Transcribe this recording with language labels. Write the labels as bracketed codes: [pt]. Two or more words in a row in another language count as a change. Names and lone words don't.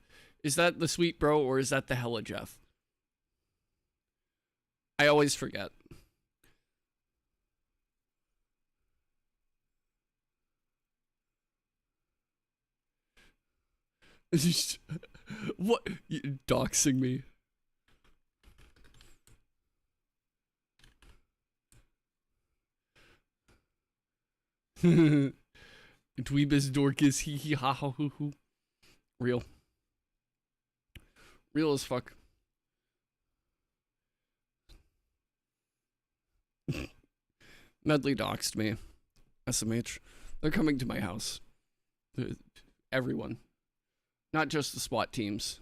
[en] Is that the Sweet Bro or is that the Hella Jeff? I always forget. What? You doxing me. Dweebus Dorcas hee hee ha ha hoo hoo. Real. Real as fuck. Medley doxed me. SMH. They're coming to my house. Everyone. Not just the SWAT teams.